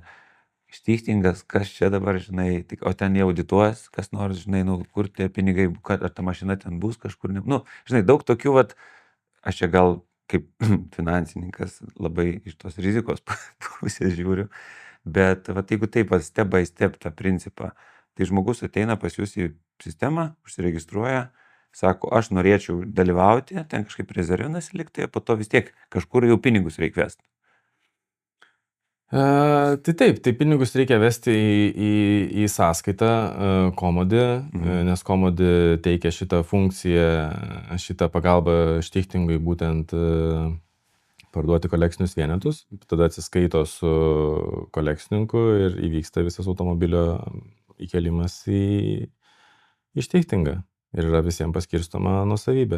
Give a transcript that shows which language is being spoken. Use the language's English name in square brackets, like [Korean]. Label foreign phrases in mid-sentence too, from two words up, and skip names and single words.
[Lithuanian] Stichtingas, kas čia dabar, žinai, o ten jie audituos, kas nors, žinai, kur tie pinigai, ar ta mašina ten bus kažkur, žinai, daug tokių, aš čia gal kaip finansininkas labai iš tos rizikos pusės žiūriu, bet jeigu taip, [English] step by step [Lithuanian] tą principą, tai žmogus ateina pas jūs į sistemą, užsiregistruoja, sako, aš norėčiau dalyvauti, ten kažkaip rezervinas likti, po to vis tiek kažkur jau pinigus reikia vesti. Tai taip, tai pinigus reikia vesti į sąskaitą Komodi, nes Komodi teikia šitą funkciją, šitą pagalbą Stichtingui būtent parduoti kolekcinius vienetus, tada atsiskaito su kolekcininku ir įvyksta visas automobilio įkelimas į Stichtingą ir yra visiems paskirstoma nuosavybė.